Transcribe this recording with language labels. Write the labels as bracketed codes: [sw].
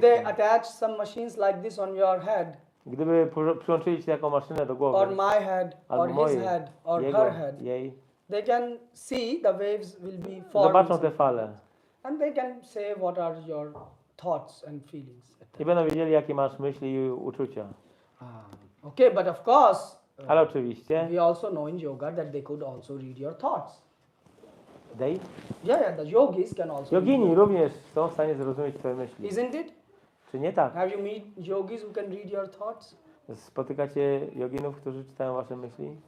[en] they attach some machines like this on your head, [pl] Gdyby przyłączyli ci taką maszynę do głowy, [en] or my head, [pl] albo [en] or his [pl] mojej, [en] head, or [pl] jego, [en] her head, [pl] jej, [en] they can see the waves will be forming. [pl] zobaczą te fale [en] And they can say what are your thoughts and feelings. [pl] i będą wiedzieli, jakie masz myśli i uczucia. [en] Okay, but of course, [pl] Ale oczywiście, [en] we also know in yoga that they could also read your thoughts. dej, Yeah, the yogis can also. [pl] jogini również są w stanie zrozumieć twoje myśli. [en] Isn't it? [pl] Czy nie tak? [en] Have you met yogis who can read your thoughts? [pl] Spotykacie joginów, którzy czytają wasze myśli?